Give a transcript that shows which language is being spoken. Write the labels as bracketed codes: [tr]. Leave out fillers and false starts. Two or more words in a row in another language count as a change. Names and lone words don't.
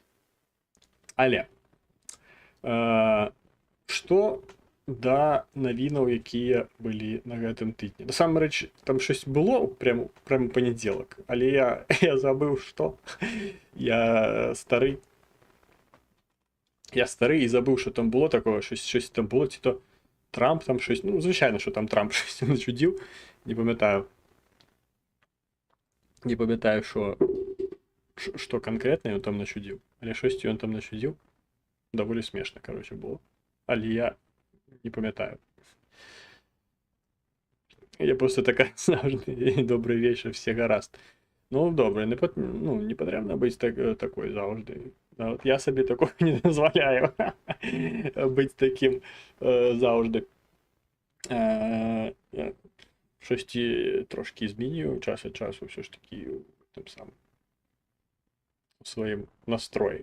[be] Але што да навінаў, якія былі на гэтым тыдні. Насамрэч, там щось было прям панядзелак, але я забыў, што я стары і забыў, што там было такое, щось там было, ці то Трамп там щось, ну, звычайна, що там Трамп щось начудзіў, не памятаю, што канкрэтна ён там начудзіў, але щось ён там начудзіў, даволі смешна, короче, было, але я не памятаю. [uk] Я просто така завжди добрий вечір, все гаразд. Ну, добре, не потрібно бути такою завжди. От я собі такого не дозволяю бути таким завжди. Я щось трошки змінюю час від часу, все ж таки тим самим у своїм настрої.